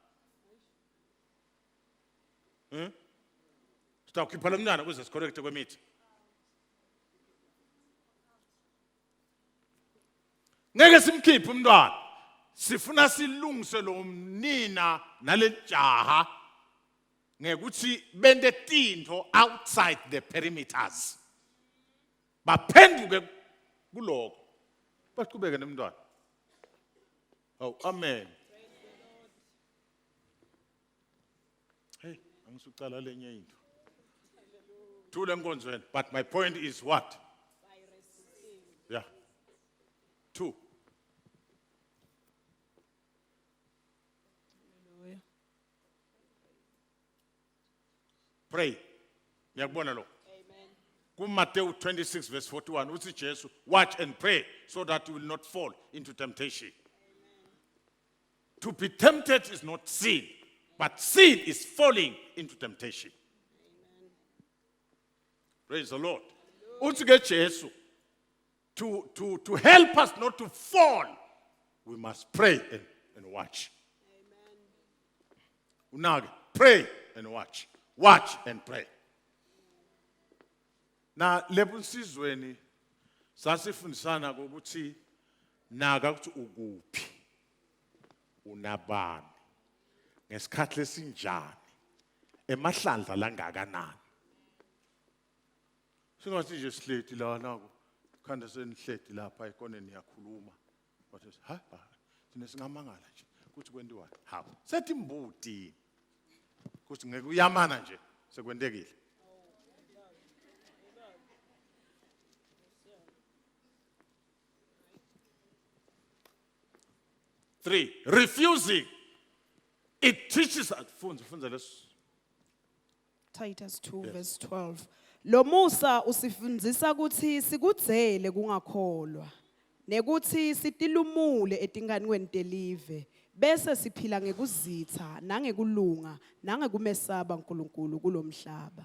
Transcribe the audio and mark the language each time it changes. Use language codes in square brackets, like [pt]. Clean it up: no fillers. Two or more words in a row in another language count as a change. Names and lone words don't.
[ss] Sakhipha lo mntwana ukuze sicorrecte kwemitha. Ngeke simkhiphe umntwana. Sifuna silungise lo mnina nalejaha ngekuthi bende tinto [en] outside the perimeters. [ss] Baphenduke kuloko. Baqhubeke nemntwana. Oh, amen. Hey, angisucala lenye into. Thule nkonzweni, [en] but my point is what? Yeah. 2. Pray. [ss] Ngiyakubona lo. Amen. Matthew 26 verse 41 uthi Jesu, [en] watch and pray so that you will not fall into temptation. Amen. To be tempted is not sin, but sin is falling into temptation. Amen. Praise the Lord. [ss] Uthi ke Jesu, [en] to help us not to fall, we must pray and watch. Amen. Pray and watch. Watch and pray. [ss] Na lebusizweni sasifundisana ukuthi naka ukuthi ukuphi unabani ngesikhathi lesinjani emahlandla langakanani. Singathi nje sihleti la nako khanda senihleti lapha ekoneni yakhuluma wathi ha thina singamangala nje ukuthi kwenziwani hawo sethi imbuti ukuthi ngeke uyamana nje sekwentekile. 3. [en] Refusing. It teaches us. [ss] Fundza leso. [en] Titus 2 verse 12. [ss] Lo Musa usifundisa ukuthi sikudzele kungakholwa nekuthi sitilumule etinganweni telive bese siphila ngekuzitha nangekulunga nangekumesaba uNkulunkulu kulomhlaba.